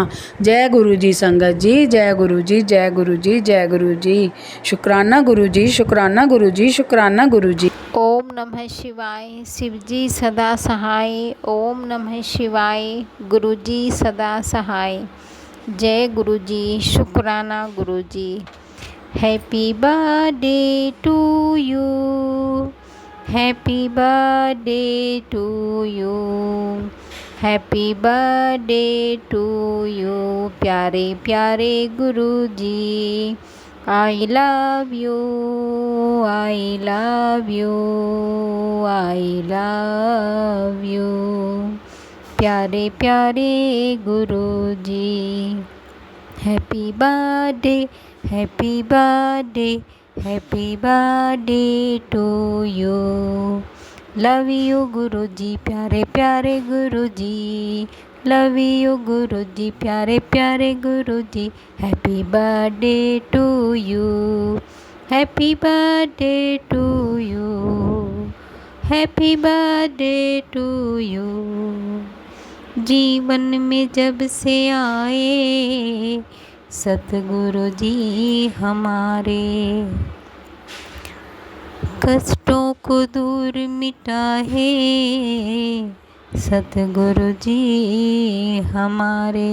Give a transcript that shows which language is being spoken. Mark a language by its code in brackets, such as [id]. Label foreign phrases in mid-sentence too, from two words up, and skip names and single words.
[hi] जय गुरु जी संगत जी, जय गुरु जी। शुक्राना गुरु जी। ओम नमः शिवाय। शिव जी सदा सहाय। ओम नमः शिवाय। गुरु जी सदा सहाय। जय गुरु जी। शुक्राना गुरु जी। [en] Happy birthday to you, happy birthday to you, happy birthday to you. [hi] प्यारे प्यारे गुरु जी, [en] I love you, I love you, I love you. [hi] प्यारे प्यारे गुरु जी, [en] Happy birthday, happy birthday, happy birthday to you. love you [hi] गुरु जी, प्यारे प्यारे गुरु जी, [en] love you [hi] गुरु जी, प्यारे प्यारे गुरु जी। [en] Happy birthday to you, happy birthday to you, happy birthday to you. [hi] जीवन में जब से आए सतगुरु जी हमारे, कष्टों को दूर मिटाए सतगुरु जी हमारे।